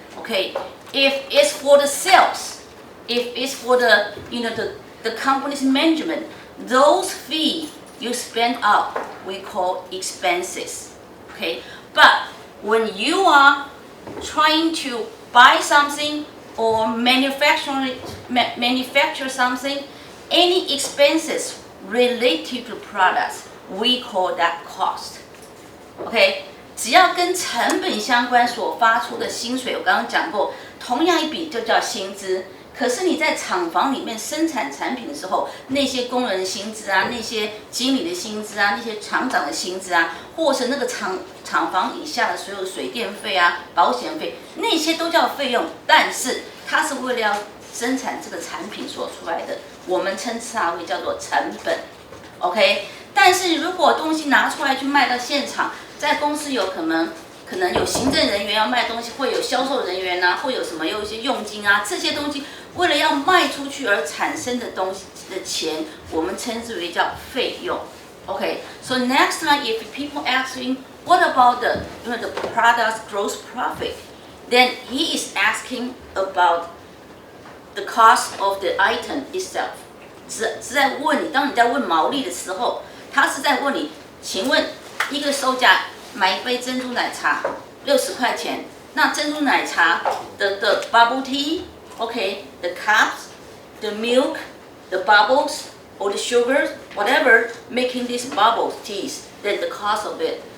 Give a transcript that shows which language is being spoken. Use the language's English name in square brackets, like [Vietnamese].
[English] Okay, if it's for the sales, if it's for the the company's management, those fees you spend out we call expenses. Okay, but when you are trying to buy something or manufacture something, any expenses related to products, we call that cost. [Chinese] OK， 只要跟成本相关所发出的薪水，我刚刚讲过，同样一笔就叫薪资。可是你在厂房里面生产产品的时候，那些工人的薪资啊，那些经理的薪资啊，那些厂长的薪资啊，或是那个厂房以下的所有水电费啊、保险费，那些都叫费用。但是它是为了要生产这个产品所出来的，我们称它为叫做成本。 OK。但是如果东西拿出来去卖到现场，在公司有可能有行政人员要卖东西，会有销售人员啊，会有什么有一些佣金啊，这些东西为了要卖出去而产生的东西的钱，我们称之为叫费用。 [English] Okay, so next time if people asking what about the product's gross profit, then he is asking about the cost of the item itself. [Chinese] 是在问你，当你在问毛利的时候。他是在问你，请问一个售价买一杯珍珠奶茶60块钱，那珍珠奶茶的 [English] bubble tea, the cups, the milk, the bubbles or the sugars, whatever making these bubble teas, then the cost of it.